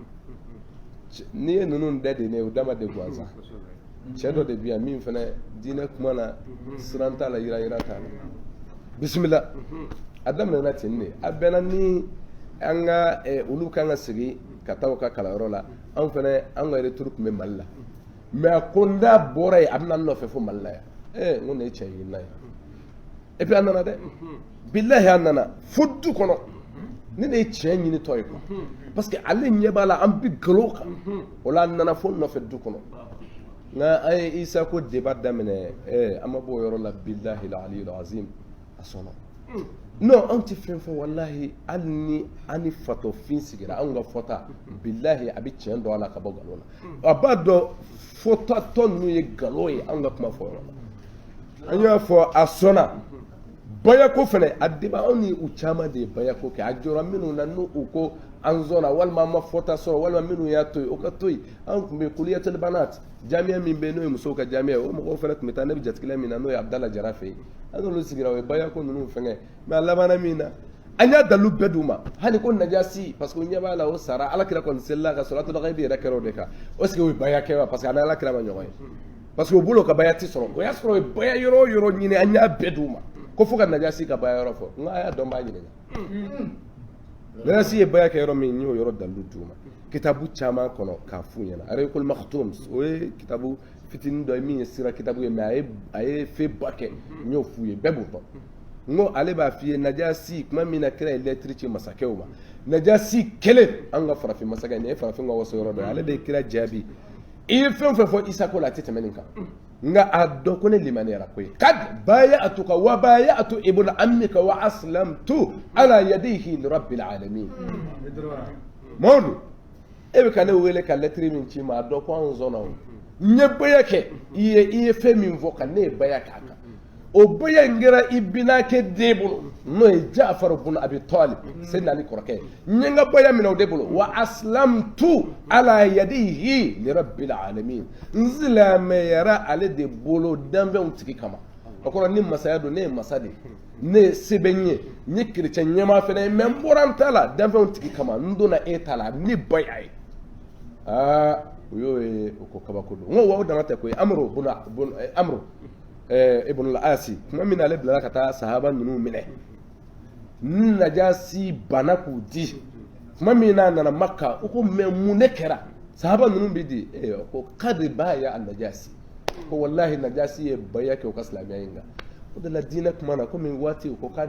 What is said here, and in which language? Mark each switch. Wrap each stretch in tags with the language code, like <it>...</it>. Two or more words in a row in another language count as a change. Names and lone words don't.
<bm>n'i ye ninnu da de ne o dama de gansan cɛ dɔ de bɛ yan min fana diinɛ kuma na siran t'a la yira t'a la bisimila a daminɛna ten de a bɛnna ni an ka olu kan ka segin ka taa u ka kalanyɔrɔ la anw fana an ka retour tun bɛ Mali la mais a ko n da bɔra yen a bɛna n nɔfɛ fo Mali la yan n ko nin ye cɛ ɲinina ye</bm> <fr>et puis</fr> <bm>a nana dɛ bilahi a nana fo du kɔnɔ ne de ye tiɲɛ ɲinitɔ ye</bm> <fr>quoi parce que</fr> <bm>ale ɲɛ b'a la an bɛ nkalon kan o la a nana fo n nɔfɛ du kɔnɔ nka an ye Isa ko débat daminɛ an ma bɔ o yɔrɔ la</bm> <ar>بالله العلي العظيم</ar> <bm>a sɔnna non an tɛ fɛn fɔ walahi hali ni an ni fatɔfin sigira anw ka fɔta bilahi a bɛ tiɲɛ dɔn a la ka bɔ nkalon na a b'a dɔn fɔtatɔ ninnu ye nkalon ye anw ka kuma fɔ yɔrɔ la an y'a fɔ a sɔnna bayako fɛnɛ a débat anw ni u caman de ye bayako kɛ a jɔra minnu na n'u ko an sɔnna walima an ma fɔta sɔrɔ walima minnu y'a to yen o ka to yen an tun bɛ</bm> <ar>كلية البنات</ar> <bm>jamiya min bɛ yen n'o ye musow ka jamiya o mɔgɔw fɛnɛ tun bɛ taa ne bɛ jatigila min na n'o ye Abdala Jara fɛ yen an n'olu sigira o ye bayako ninnu fɛngɛ mais a labanna min na an y'a dalu bɛɛ d'u ma hali ko najasi</bm> <fr>parce que</fr> <bm>o ɲɛ b'a la o sara alakira kɔni selila ka sɔrɔtul ghaibi yɛrɛ kɛra o de kan</bm> <fr>est-ce que</fr> <bm>o ye baya kɛ wa</bm> <fr>parce que</fr> <bm>a ni alakira ma ɲɔgɔn ye</bm> <fr>parce que</fr> <bm>o bolo ka baya ti sɔrɔ o y'a sɔrɔ o ye baya yɔrɔ o yɔrɔ ɲini an y'a bɛɛ d'u ma ko fo ka najasi ka baya yɔrɔ fɔ n ko a y'a dɔn b'a ɲininka najasi ye baya kɛ yɔrɔ min n y'o yɔrɔ dalilu d'u ma kitabu caman kɔnɔ k'a f'u ɲɛna arayikul maktum o ye kitabu fitinin dɔ ye min ye sira kitabu ye mais a ye fɛn ba kɛ n y'o f'u ye bɛɛ b'o dɔn n ko ale b'a f'i ye najasi tuma min na kira ye lɛtiri ci masakɛw ma najasi kelen an ka farafin masakɛ nin ye farafin ka waso yɔrɔ dɔ ye ale de ye kira jaabi i ye fɛn o fɛn fɔ isa ko la a tɛ tɛmɛ nin kan nka a dɔn ko ne limaniyara ko ye</bm> <ar>قد بايعتك وبايعت ابن عمك وأسلمت على يديه لرب العالمين</ar> <bm>Mawdu e bɛ ka ne wele ka lɛtiri min ci ma a dɔn ko an sɔnna o n ye baya kɛ i ye fɛn min fɔ ka ne ye baya k'a kan o baya in kɛra i binakɛ den bolo n'o ye Ja'far ibn Abi Talib Seydina Ali kɔrɔkɛ n ye n ka baya minɛ o de bolo</bm> <ar>وأسلمت على يديه لرب العالمين</ar> <bm>n silamɛyara ale de bolo danfɛnw tigi kama o kɔrɔ ni masaya don ne ye masa de ne ye se bɛ n ye n ye chrétien ɲɛmaa fɛnɛ ye mais n bɔra n ta la danfɛnw tigi kama n donna e ta la ni baya ye aa o y'o ye o ko kabako don n ko wa o dama tɛ koyi Amru ibn al-Asi tuma min na ale bilara ka taa sahaba ninnu minɛ ni najasi bana k'u di tuma min n'a nana Makka o ko mais mun de kɛra sahaba ninnu bi di ko</bm> <ar>قد بايع النجاشي</ar> <bm>ko wallahi najasi ye baya kɛ o ka silamɛya in kan o de la diinɛ kuma na komi waati o ko k'a</bm>